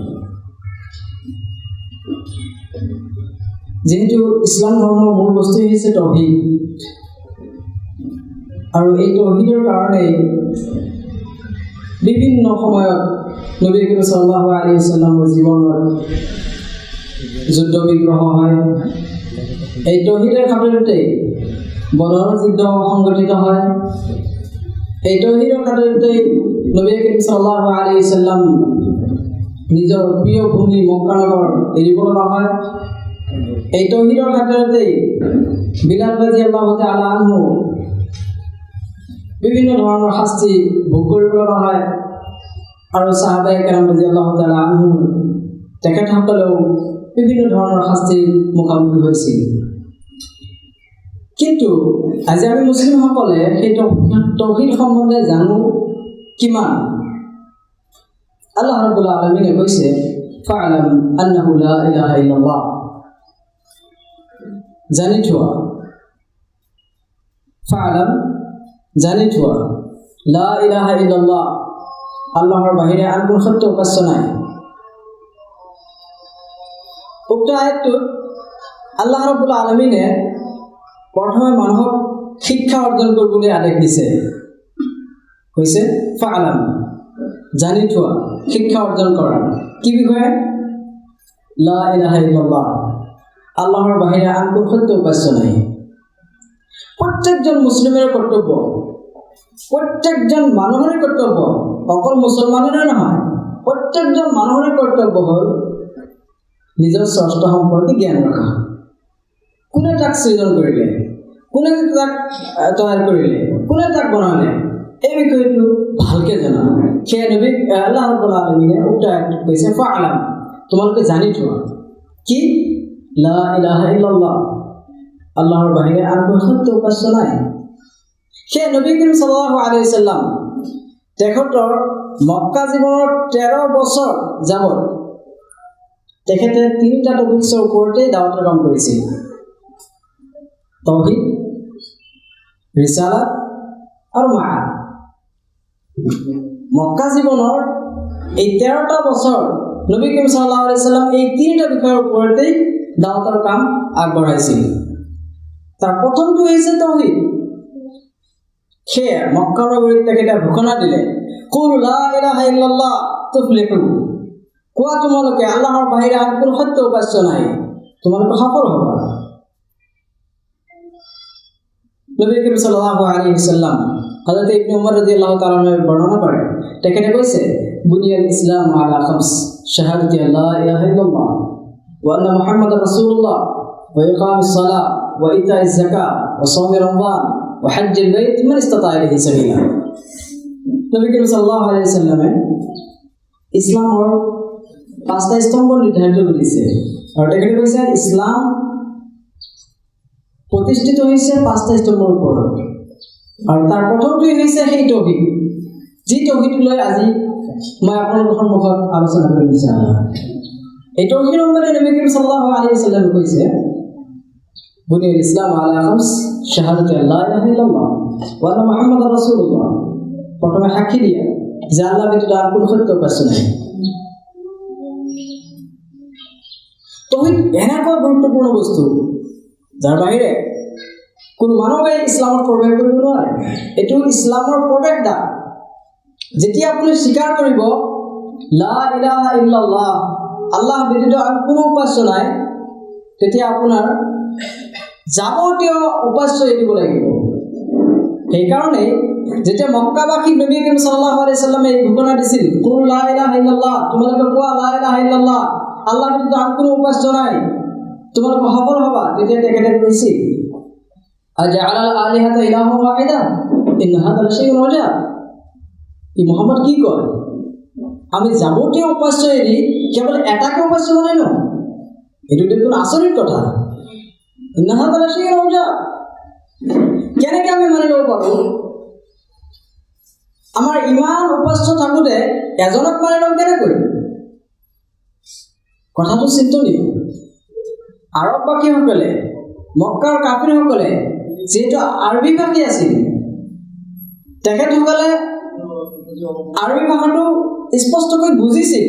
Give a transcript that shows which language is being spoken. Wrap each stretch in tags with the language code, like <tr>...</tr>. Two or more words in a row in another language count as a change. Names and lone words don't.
<as>যেহেতু ইছলাম ধৰ্মৰ মূল বস্তু হৈছে তৌহিদ, আৰু এই তৌহিদৰ কাৰণে বিভিন্ন সময়ত নবী কৰীম</as> <ar>صلى الله عليه وسلم</ar> <as>জীৱনত যুদ্ধ বিগ্ৰহ হয়। এই তৌহিদৰ খাতিৰতে বদৰৰ যুদ্ধ সংগঠিত হয়। এই তৌহিদৰ খাতিৰতে নবী কৰীম</as> <ar>صلى الله عليه وسلم</ar> <as>নিজৰ প্ৰিয় ভূমি মক্কা নগৰ এৰিব লগা হয়। এই তৌহিদৰ খাতিৰতে বিলাল</as> <ar>رضي الله تعالى عنه</ar> <as>বিভিন্ন ধৰণৰ শাস্তি ভোগ কৰিব লগা হয়, আৰু সাহাবায়ে কেৰাম</as> <ar>رضي الله تعالى عنه</ar> <as>তেখেতসকলেও বিভিন্ন ধৰণৰ শাস্তিৰ মুখামুখি হৈছিল। কিন্তু আজি আমি মুছলিমসকলে সেই তৌহিদ সম্বন্ধে জানো কিমান? আল্লাহ ৰাব্বুল আলামিনে কৈছে,</as> <ar>فاعلم أنه لا إله إلا الله,</ar> <as>জানি থোৱা।</as> <ar>ফা'লাম,</ar> <as>জানি থোৱা,</as> <ar>لا إله إلا الله,</ar> <as>আল্লাহৰ বাহিৰে আন কোনো সত্য উপাস্য নাই। উক্ত আয়াতটোত আল্লাহ ৰাব্বুল আলামিনে প্ৰথমে মানুহক শিক্ষা অৰ্জন কৰিবলৈ আদেশ দিছে। কৈছে ফা'লাম, জানি থোৱা, শিক্ষা অৰ্জন কৰা। কি বিষয়ে?</as> <ar>لا إله إلا الله,</ar> <as>আল্লাহৰ বাহিৰে আন কোনো সত্য উপাস্য নাই। প্ৰত্যেকজন মুছলিমৰ কৰ্তব্য, প্ৰত্যেকজন মানুহৰে কৰ্তব্য, অকল মুছলমানৰে নহয়, প্ৰত্যেকজন মানুহৰে কৰ্তব্য হ'ল নিজৰ স্ৰষ্টা সম্পৰ্কে জ্ঞান ৰখা। কোনে তাক সৃজন কৰিলে, কোনে তাক তৈয়াৰ কৰিলে, কোনে তাক বনালে, এই বিষয়টো ভালকৈ জনা। সেয়া নবী আল্লাহ ৰাব্বুল আলামিনে উক্ত আয়াতত কৈছে ফা'লাম, তোমালোকে জানি থোৱা। কি?</as> <ar>لا إله إلا الله,</ar> <as>আল্লাহৰ বাহিৰে আন কোনো সত্য উপাস্য নাই। সেই নবী কৰীম</as> <ar>صلى الله عليه وسلم</ar> <as>তেখেতৰ মক্কা জীৱনৰ 13 বছৰ যাবত তেখেতে 3টা টপিকৰ ওপৰতে দাৱাতৰ কাম কৰিছিল: তৌহিদ, ৰিসালাত আৰু মাআদ। মক্কা জীৱনৰ এই 13টা বছৰ নবী কৰীম</as> <ar>صلى الله عليه وسلم</ar> <as>এই 3টা বিষয়ৰ ওপৰতে দাৱাতৰ কাম আগবঢ়াইছিল। তাৰ প্ৰথমটো হৈছে তৌহিদ। সেয়ে মক্কা নগৰীত তেখেতে ঘোষণা দিলে,</as> <ar>قل لا إله إلا الله تفلحوا,</ar> <as>কোৱা তোমালোকে আল্লাহৰ বাহিৰে আন কোনো সত্য উপাস্য নাই, তোমালোকে সফল হ'বা।</as> <ar>نبي كريم صلى الله عليه وسلم حضرة ابن عمر رضي الله تعالى</ar> <as>বৰ্ণনা কৰে, তেখেতে কৈছে,</as> <ar>بني الإسلام على خمس، شهادة لا إله إلا الله وأن محمدا رسول الله وإقام الصلاة وإيتاء الزكاة وصوم رمضان وحج البيت من استطاع إليه سبيلا.</ar> <as>নবী করিম</as> <ar>صلى الله عليه وسلم</ar> <as>ইসলামৰ 5টা স্তম্ভ নিৰ্ধাৰিত কৰিছে, আৰু তেখেতে কৈছে ইছলাম প্ৰতিষ্ঠিত হৈছে 5টা স্তম্ভৰ ওপৰত, আৰু তাৰ প্ৰথমটোৱেই হৈছে সেই তৌহিদ, যি তৌহিদ লৈ আজি মই আপোনালোকৰ সন্মুখত আলোচনা কৰি বিচাৰিম। এই তৌহিদ সম্বন্ধে নবী কৰীম</as> <ar>صلى الله عليه وسلم কৈছে, بني الإسلام على خمس شهادة أن لا إله إلا الله وأن محمدا رسول الله.</ar> <as>প্রথমে সাক্ষী দিয়া যে আল্লাহ ব্যতীত আর কোনো সত্য উপাস্য নাই। তৌহিদ এনেকুৱা গুৰুত্বপূৰ্ণ বস্তু যাৰ বাহিৰে কোনো মানুহে ইছলামত প্ৰৱেশ কৰিব নোৱাৰে। এইটো ইছলামৰ প্ৰৱেশদ্বাৰ। যেতিয়া আপুনি স্বীকাৰ কৰিব</as> <ar>لا إله إلا الله,</ar> <as>আল্লাহ ব্যতীত আৰু কোনো উপাস্য নাই, তেতিয়া আপোনাৰ যাৱতীয় উপাস্য এৰিব লাগিব। সেইকাৰণে যেতিয়া মক্কাবাসীক নবী কৰীম</as> <ar>صلى الله عليه وسلم</ar> <as>এই ঘোষণা দিছিল,</as> <ar>قل لا إله إلا الله,</ar> <as>তোমালোকে কোৱা</as> <ar>لا إله إلا الله,</ar> <as>আল্লাহ ব্যতীত আৰু কোনো উপাস্য নাই, তোমালোকে সফল হ'বা। তেতিয়া তেখেতে কৈছিল</as> <ar>أجعل الآلهة إلها واحدا إن هذا لشيء عجاب.</ar> <as>এই মুহাম্মদ কি কয়, আমি যাৱতীয় উপাস্য এৰি কেৱল এটাকে উপাস্য বনাই ন? এইটো দেখোন আচৰিত কথা।</as> <ar>إن هذا لشيء عجاب.</ar> <as>কেনেকৈ আমি মানিব পাৰোঁ? আমাৰ ইমান উপাস্য থাকোঁতে এজনক মানি ল'ম কেনেকৈ? কথাটো চিন্তনীয়। আৰববাসীসকলে, মক্কাৰ কাফিৰসকলে যিহেতু আৰবী ভাষী আছিল, তেখেতসকলে আৰবী ভাষাটো স্পষ্টকৈ বুজিছিল।</as>